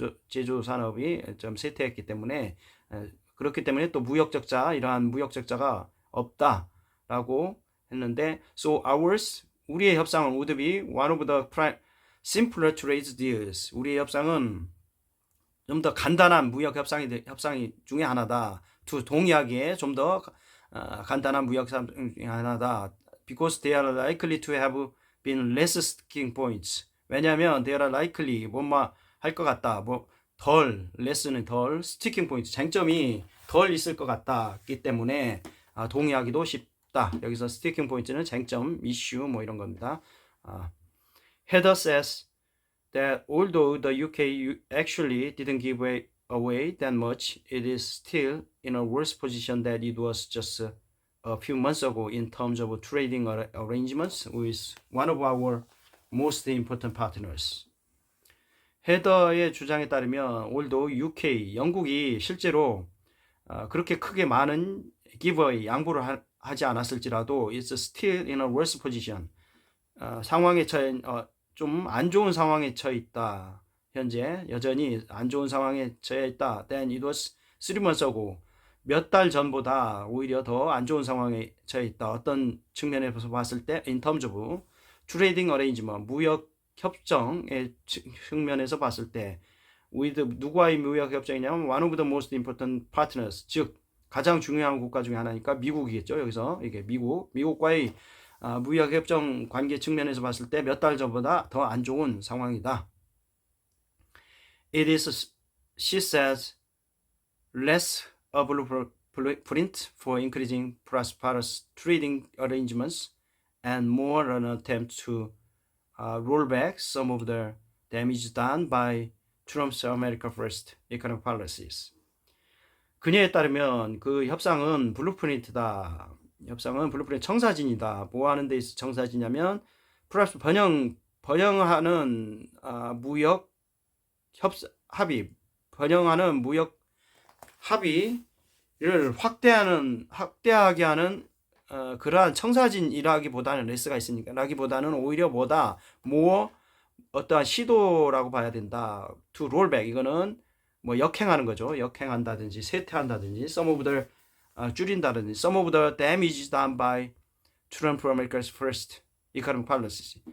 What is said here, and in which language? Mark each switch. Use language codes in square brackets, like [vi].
[ko] 제조 산업이 좀 쇠퇴했기 때문에 그렇기 때문에 또 이러한 무역 적자가 없다라고 했는데 [en] so ours [ko] 우리의 협상은 [en] would be one of the simpler trade deals. [ko] 우리의 협상은 좀 더 간단한 무역 협상이 중에 하나다. 동의하기에 좀 더 간단한 무역 협상 중에 하나다. [en] Because they are likely to have been less sticking points. [ko] 왜냐하면 [en] they are likely [ko] 할 것 같다. less는 덜, [en] sticking points [ko] 쟁점이 덜 있을 것 같다기 때문에 동의하기도 쉽다. 여기서 sticking point는 쟁점, issue 이런 겁니다. [en] Heather says that although the UK actually didn't give away that much, it is still in a worse position than it was just a few months ago in terms of trading arrangements with one of our most important partners. [ko] 헤더의 주장에 따르면 although UK, 영국이 실제로 그렇게 크게 많은 giveaway, 양보를 하지 않았을지라도 [en] it's still in a worse position. [ko] 상황에 좀 안 좋은 상황에 처해 있다. 현재 여전히 안 좋은 상황에 처해 있다. [en] Then it was 3 months ago. [ko] 몇 달 전보다 오히려 더 안 좋은 상황에 처해 있다. 어떤 측면에서 봤을 때 [en] in terms of trading arrangement, [ko] 무역 협정의 측면에서 봤을 때 with 누구와의 무역 협정이냐면 [en] one of the most important partners, [ko] 즉 가장 중요한 국가 중에 하나니까 미국이겠죠. 여기서 이게 미국과의 무역협정 관계 측면에서 봤을 때 몇 달 전보다 더 안 좋은 상황이다. [en] It is she says less a blueprint for increasing prosperous trading arrangements and more an attempt to roll back some of the damage done by Trump's America First economic policies. [ko] 그녀에 따르면 그 협상은 블루프린트다. 협상은 블루프린트 청사진이다. 뭐 하는 데 있어 청사진이냐면 플러스 번영하는 무역 합의, 번영하는 무역 합의를 확대하게 하는 그러한 청사진이라기보다는 S가 있으니까 라기보다는 오히려 뭐다 어떠한 시도라고 봐야 된다. [en] To roll back [ko] 이거는 뭐 역행하는 거죠. 역행한다든지 쇠퇴한다든지 [en] some of the [ko] 줄인다든지 [en] some of the damage done by Trump America's first economic policies.